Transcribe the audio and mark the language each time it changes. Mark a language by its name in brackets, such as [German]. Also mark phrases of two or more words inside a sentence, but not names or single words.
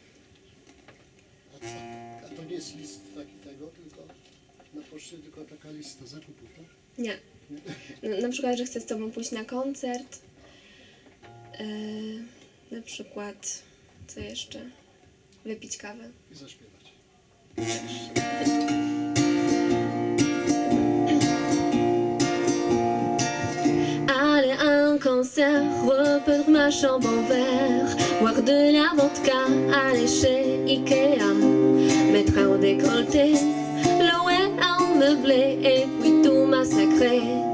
[Polish] A to nie jest list taki tego, tylko na poczcie, tylko taka lista zakupów, tak? Nie. Na przykład, że chcę z tobą pójść na koncert. Na przykład, co jeszcze? Wypić kawę. I zaśpiewać. [French] Aller à un concert, repeindre ma chambre en verre, boire de la vodka, aller chez Ikea, mettre un décolleté, louer un meublé et puis tout massacrer.